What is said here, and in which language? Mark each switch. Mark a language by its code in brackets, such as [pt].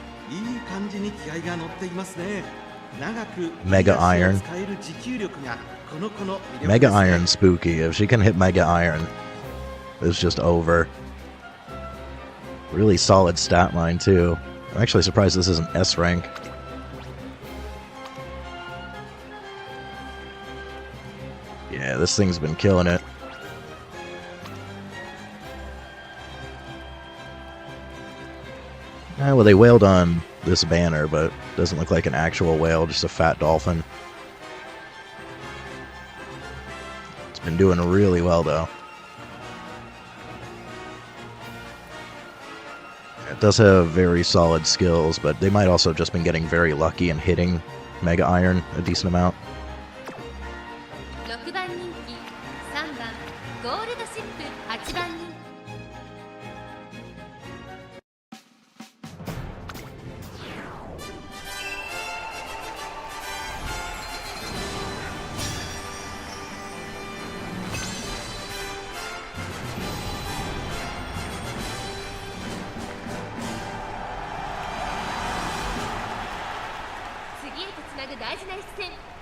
[ja] いい感じに気合が乗っていますね。長く [en] Mega Iron. [ja] 使える持久力がこの子の魅力ですね。 [en] Mega Iron spooky. If she can hit Mega Iron, it's just over. Really solid stat line too. I'm actually surprised this isn't S rank. Yeah, this thing's been killing it. Well, they wailed on this banner, but doesn't look like an actual whale, just a fat dolphin. It's been doing really well, though. It does have very solid skills, but they might also have just been getting very lucky and hitting Mega Iron a decent amount. [ja] 6番人気3番ゴールドシップ。8番人気 次へとつなぐ大事な一戦。